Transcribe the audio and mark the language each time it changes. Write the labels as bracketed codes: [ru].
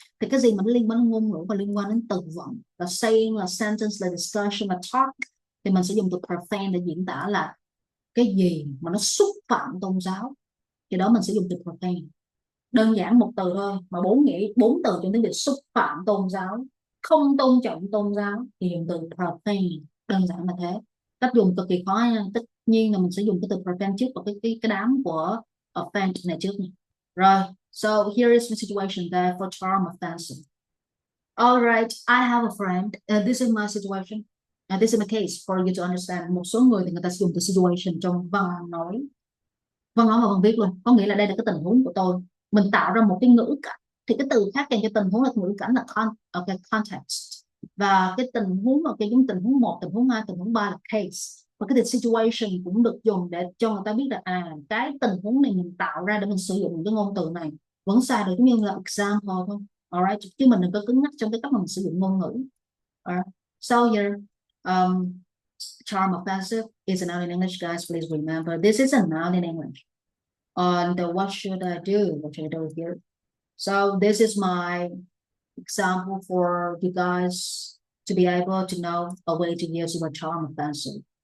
[vi] Thì cái gì mà nó liên quan đến ngôn ngữ và liên quan đến từ vựng, là saying, là sentence, là discussion, là talk, thì mình sẽ dùng từ profane để diễn tả là cái gì mà nó xúc phạm tôn giáo, thì đó mình sẽ dùng từ profane. Đơn giản một từ thôi mà bốn nghĩa, bốn từ trong tiếng Việt: xúc phạm tôn giáo, không tôn trọng tôn giáo, thì dùng từ profane. Đơn giản là thế. Cách dùng cực kỳ khó nha. Tất nhiên là mình sẽ dùng cái từ profane trước và cái đám của offense này trước nha. [en] Rồi, so here is the situation there for charm offensive. All right, I have a friend. This is my situation. This is my case for you to understand. [vi] Một số người thì người ta sử dụng từ situation trong văn nói, văn nói và văn viết luôn, có nghĩa là đây là cái tình huống của tôi, mình tạo ra một cái ngữ cảnh, thì cái từ khác dành cho tình huống là ngữ cảnh là context, và cái tình huống giống tình huống 1, tình huống 2, tình huống 3 là case, và cái từ situation cũng được dùng để cho người ta biết là cái tình huống này mình tạo ra để mình sử dụng cái ngôn từ này vẫn xài được, giống như là example thôi. Alright, chứ mình đừng có cứng nhắc trong cái cách mà mình sử dụng ngôn ngữ. [en] Alright. So here, charm offensive is a noun in English, guys. Please remember, this is a noun in English. And what should I do? What should I do here? So this is my example for you guys to be able to know a way to use the charm offensive.